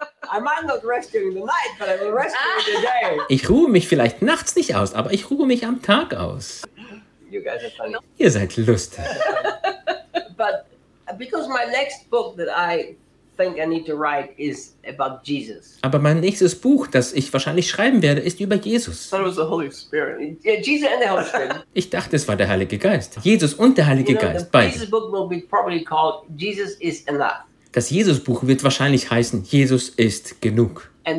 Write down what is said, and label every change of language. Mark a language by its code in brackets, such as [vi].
[en] I might not rest during the night, but I will rest during the day. [de] Ich ruhe mich vielleicht nachts nicht aus, aber ich ruhe mich am Tag aus. [en] You guys are funny. [de] Ihr seid lustig. [en] But because my next book that I think I need to write is about Jesus. [de] Aber mein nächstes Buch, das ich wahrscheinlich schreiben werde, ist über Jesus. [en] I thought it was the Holy Spirit. Yeah, Jesus and the Holy Spirit. [de] Ich dachte, es war der Heilige Geist. Jesus und der Heilige Geist, beide. [en] Jesus' book will be probably called Jesus is Enough. [de] Das Jesusbuch wird wahrscheinlich heißen, Jesus ist genug.